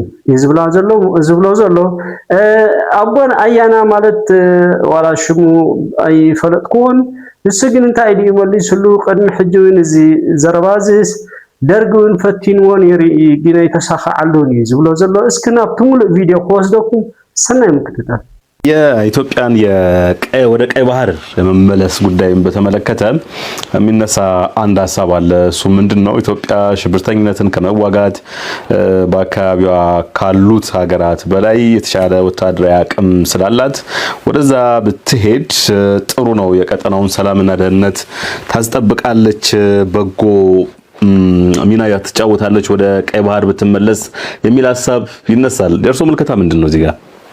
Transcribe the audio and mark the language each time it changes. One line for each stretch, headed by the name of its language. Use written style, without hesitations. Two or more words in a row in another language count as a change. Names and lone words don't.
Tigrinya: ዝብሎ ዘሎ ኣቦን ኣያና ማለት ዋላ ሽሙ ኣይፈለጥኩዎን ንሱ ግን እንታይ እዩ መሊሱሉ ቅድሚ ሕጂ እውን እዚ ዘረባዝስ ደርግውን ፈቲንዎን ይርኢ ግን ኣይተሳኻዓሉን እዩ ዝብሎ ዘሎ እስኪ ናብቲ ሙሉእ ቪድዮ ክወስደኩም ሰናይ ምክትታል
Amharic: የኢትዮጵያን ወደ ቀይ ባህር የመመለስ ጉዳይን በተመለከተ የሚነሳ አንድ ሐሳብ አለ እሱ ምንድነው ኢትዮጵያ ሽብርተኝነትን ከመዋጋት በአካባቢዋ ካሉት ሀገራት በላይ የተሻለ ወታደራዊ አቅም ስላላት ወደዛ ብትሄድ ጥሩ ነው የቀጠናውን ሰላምና ደህንነት ታስጠብቃለች በጎ ሚና ያትጫወታለች ወደ ቀይ ባህር ብትመለስ የሚል ሐሳብ ይነሳል ደርሶ መልከታ ምንድነው እዚህ ጋር